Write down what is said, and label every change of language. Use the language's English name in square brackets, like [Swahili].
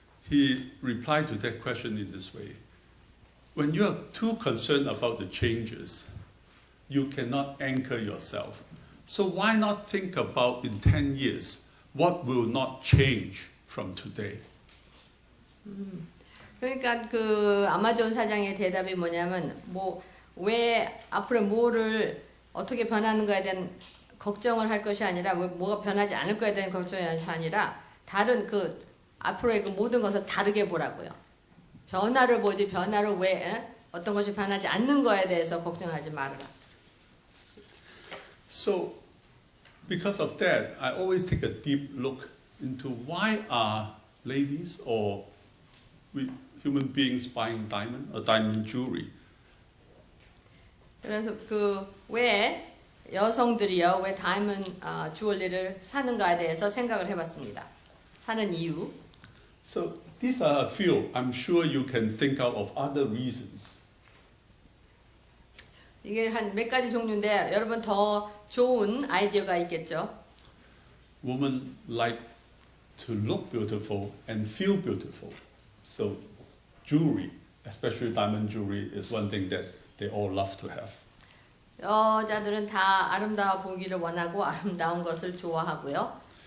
[English] He replied to that question in this way. When you are too concerned about the changes, you cannot anchor yourself. So why not think about in 10 years, what will not change from today? [Korean] 그러니까 아마존 사장의 대답이 뭐냐면 왜 앞으로 뭐를 어떻게 변하는 거에 대한 걱정을 할 것이 아니라 뭐가 변하지 않을 거에 대한 걱정이 아니라 다른 앞으로의 모든 것을 다르게 보라고요. 변화를 보지 변화를 왜 어떤 것이 변하지 않는 거에 대해서 걱정하지 말아라. [English] So, because of that, I always take a deep look into why are ladies or human beings buying diamond jewelry. [Korean] 그래서 왜 여성들이요, 왜 다이먼드 주얼리를 사는가에 대해서 생각을 해봤습니다. 사는 이유. [English] So these are a few. I'm sure you can think out of other reasons. [Korean] 이게 한 몇 가지 종류인데 여러분 더 좋은 아이디어가 있겠죠. [English] Women like to look beautiful and feel beautiful. So jewelry, especially diamond jewelry, is one thing that they all love to have. [Korean] 여자들은 다 아름다워 보기를 원하고 아름다운 것을 좋아하고요.